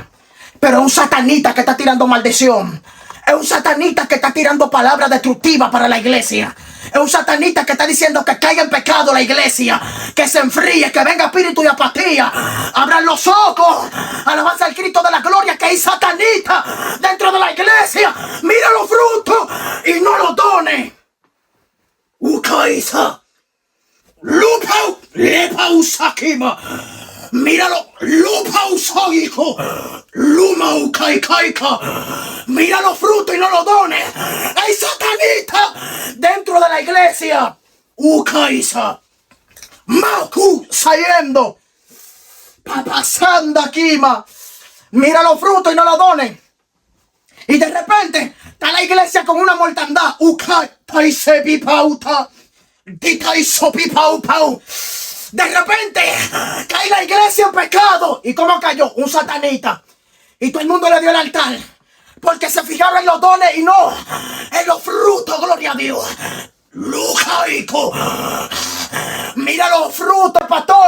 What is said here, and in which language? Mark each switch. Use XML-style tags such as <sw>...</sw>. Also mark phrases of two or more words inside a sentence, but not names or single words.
<es>Pero es un satanista que está tirando maldición. Es un satanista que está tirando palabras destructivas para la iglesia. Es un satanista que está diciendo que caiga en pecado la iglesia, que se enfríe, que venga espíritu de apatía. Abran los ojos, alabanza al Cristo de la gloria, que hay satanista dentro de la iglesia. Mira los frutos y no los dones. Ukaisa, lupau, lepau sakima. Míralo, lupau soico, lumau kaikaika. Mira los frutos y no los dones. Hay satanista dentro de la iglesia. Ukaisa, maku sayendo, papasanda kima. Mira los frutos y no los dones. Y de repente está la iglesia con una mortandad. Ukai taise pipauta, ditaiso pipau pau. De repente cae la iglesia en pecado. ¿Y cómo cayó? Un satanista. Y todo el mundo le dio el altar. Porque se fijaron en los dones y no en los frutos, gloria a Dios. Lucaico. Mira los frutos, pastor.</es>